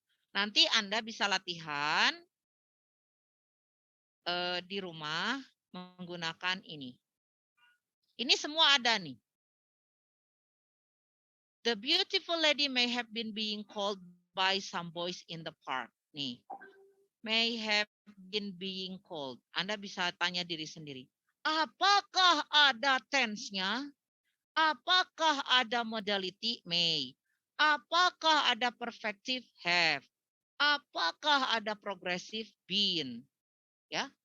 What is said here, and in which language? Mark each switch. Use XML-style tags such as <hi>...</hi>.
<id>Nanti Anda bisa latihan di rumah menggunakan ini. Ini semua ada nih.</id> <en>The beautiful lady may have been being called by some boys in the park.</en> <id>Nih,</id> <en>may have been being called.</en> <id>Anda bisa tanya diri sendiri. Apakah ada tense-nya? Apakah ada modality may? Apakah ada perfective have? Apakah ada progressive been? Ya.</id>